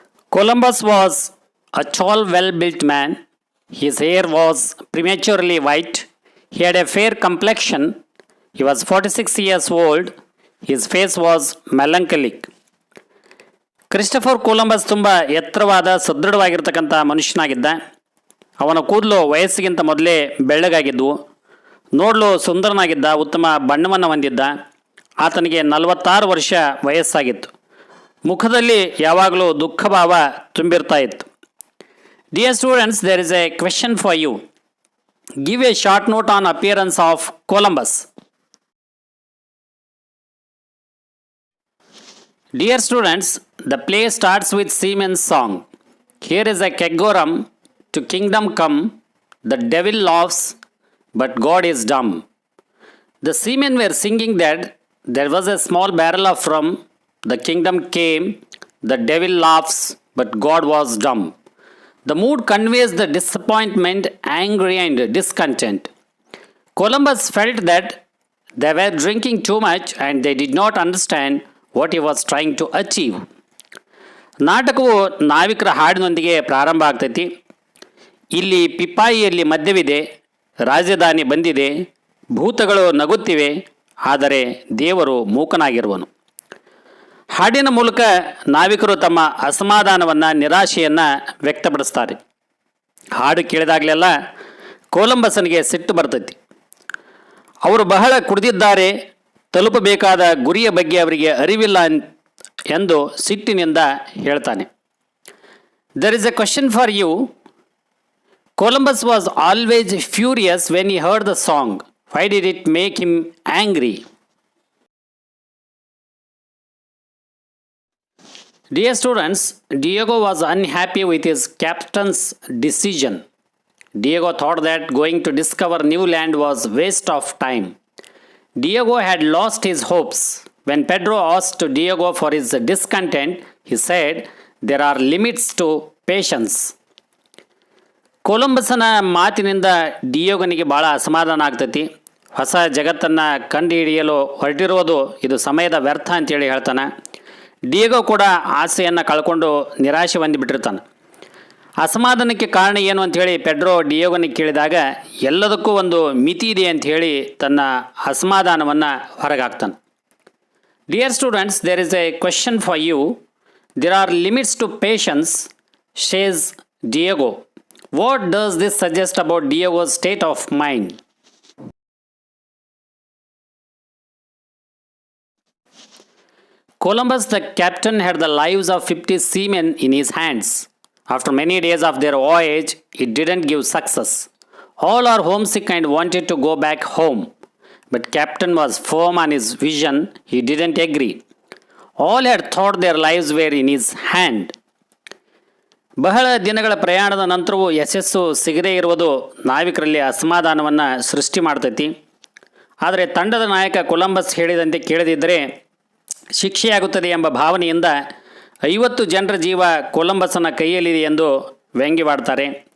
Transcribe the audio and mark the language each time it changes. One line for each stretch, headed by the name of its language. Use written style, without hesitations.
English: Columbus was a tall, well-built man. His hair was prematurely white. He had a fair complexion. He was 46 years old. His face was melancholic.
Kannada: Christopher Columbus ತುಂಬ ಎತ್ತರವಾದ, ಸದೃಢವಾಗಿರ್ತಕ್ಕಂಥ ಮನುಷ್ಯನಾಗಿದ್ದ. ಅವನ ಕೂದಲು ವಯಸ್ಸಿಗಿಂತ ಮೊದಲೇ ಬೆಳ್ಳಗಾಗಿದ್ದವು. ನೋಡಲು ಸುಂದರನಾಗಿದ್ದ, ಉತ್ತಮ ಬಣ್ಣವನ್ನು ಹೊಂದಿದ್ದ. ಆತನಿಗೆ 46 ವರ್ಷ ವಯಸ್ಸಾಗಿತ್ತು. ಮುಖದಲ್ಲಿ ಯಾವಾಗಲೂ ದುಃಖಭಾವ ತುಂಬಿರ್ತಾ ಇತ್ತು.
English: Dear students, there is a question for you. Give a short note on appearance of Columbus. Dear students, the play starts with seaman's song. Here is a kegorum, to kingdom come, the devil laughs, but God is dumb. The seamen were singing that there was a small barrel of rum, the kingdom came, the devil laughs, but God was dumb. The mood conveys the disappointment, angry and discontent. Columbus felt that they were drinking too much and they did not understand what he was trying to achieve.
Kannada: ನಾಟಕವು ನಾವಿಕರ ಹಾಡಿನೊಂದಿಗೆ ಪ್ರಾರಂಭ ಆಗ್ತೈತಿ. ಇಲ್ಲಿ ಪಿಪಾಯಿಯಲ್ಲಿ ಮದ್ಯವಿದೆ, ರಾಜಧಾನಿ ಬಂದಿದೆ, ಭೂತಗಳು ನಗುತ್ತಿವೆ, ಆದರೆ ದೇವರು ಮೂಕನಾಗಿರುವನು. ಹಾಡಿನ ಮೂಲಕ ನಾವಿಕರು ತಮ್ಮ ಅಸಮಾಧಾನವನ್ನು, ನಿರಾಶೆಯನ್ನು ವ್ಯಕ್ತಪಡಿಸ್ತಾರೆ. ಹಾಡು ಕೇಳಿದಾಗಲೆಲ್ಲ ಕೊಲಂಬಸನಿಗೆ ಸಿಟ್ಟು ಬರ್ತೈತಿ. ಅವರು ಬಹಳ ಕುಡಿದಿದ್ದಾರೆ, ತಲುಪಬೇಕಾದ ಗುರಿಯ ಬಗ್ಗೆ ಅವರಿಗೆ ಅರಿವಿಲ್ಲ ಎಂದು ಸಿಟ್ಟಿನಿಂದ ಹೇಳ್ತಾನೆ.
English: There is a question for you. Columbus was always furious when he heard the song. Why did it make him angry? Dear students, Diego was unhappy with his captain's decision. Diego thought that going to discover new land was waste of time. Diego had lost his hopes. When Pedro asked Diego for his discontent, he said, "There are limits to patience."
Kannada: ಕೊಲಂಬಸನ ಮಾತಿನಿಂದ ಡಿಯೋಗನಿಗೆ ಭಾಳ ಅಸಮಾಧಾನ ಆಗ್ತೈತಿ. ಹೊಸ ಜಗತ್ತನ್ನು ಕಂಡುಹಿಡಿಯಲು ಹೊರಟಿರುವುದು ಇದು ಸಮಯದ ವ್ಯರ್ಥ ಅಂತೇಳಿ ಹೇಳ್ತಾನೆ. ಡಿಯೇಗೋ ಕೂಡ ಆಸೆಯನ್ನು ಕಳ್ಕೊಂಡು ನಿರಾಶೆ ಹೊಂದಿಬಿಟ್ಟಿರ್ತಾನೆ. ಅಸಮಾಧಾನಕ್ಕೆ ಕಾರಣ ಏನು ಅಂಥೇಳಿ ಪೆಡ್ರೋ ಡಿಯೇಗೋನಿಗೆ ಕೇಳಿದಾಗ ಎಲ್ಲದಕ್ಕೂ ಒಂದು ಮಿತಿ ಇದೆ ಅಂಥೇಳಿ ತನ್ನ ಅಸಮಾಧಾನವನ್ನು ಹೊರಗಾಕ್ತಾನೆ.
English: Dear students, there is a question for you. There are limits to patience, says Diego. What does this suggest about Diego's state of mind? Columbus, the captain, had the lives of 50 seamen in his hands. After many days of their voyage, it didn't give success. All are homesick and wanted to go back home. But captain was firm on his vision. He didn't agree. All had thought their lives were in his hand.
Kannada: ಬಹಳ ದಿನಗಳ ಪ್ರಯಾಣದ ನಂತರವೂ ಯಶಸ್ಸು ಸಿಗದೇ ಇರುವುದು ನಾವಿಕರಲ್ಲಿ ಅಸಮಾಧಾನವನ್ನು ಸೃಷ್ಟಿ ಮಾಡ್ತೈತಿ. ಆದರೆ ತಂಡದ ನಾಯಕ ಕೊಲಂಬಸ್ ಹೇಳಿದಂತೆ ಕೇಳದಿದ್ದರೆ ಶಿಕ್ಷೆಯಾಗುತ್ತದೆ ಎಂಬ ಭಾವನೆಯಿಂದ 50 ಜನರ ಜೀವ ಕೊಲಂಬಸ್ಸನ ಕೈಯಲ್ಲಿದೆ ಎಂದು ವ್ಯಂಗ್ಯವಾಡ್ತಾರೆ.